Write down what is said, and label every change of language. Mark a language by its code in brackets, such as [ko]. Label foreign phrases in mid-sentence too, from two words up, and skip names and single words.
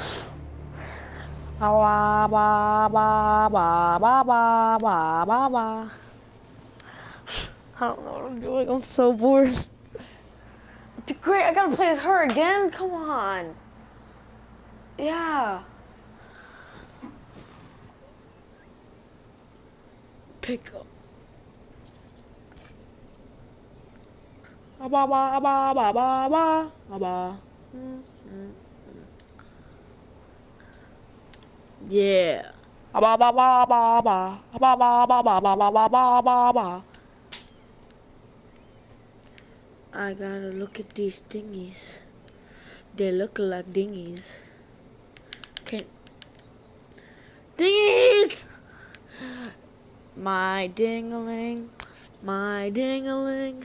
[en] I don't know what I'm doing. I'm so bored. Great, I gotta play as her again? Come on. Yeah. pick up. Ba ba ba ba ba ba ba. Yeah. Ba ba ba ba ba ba ba ba ba ba ba ba ba ba. I gotta look at these thingies. They look like dinghies. Okay. Dinghies! My ding-a-ling, my ding-a-ling.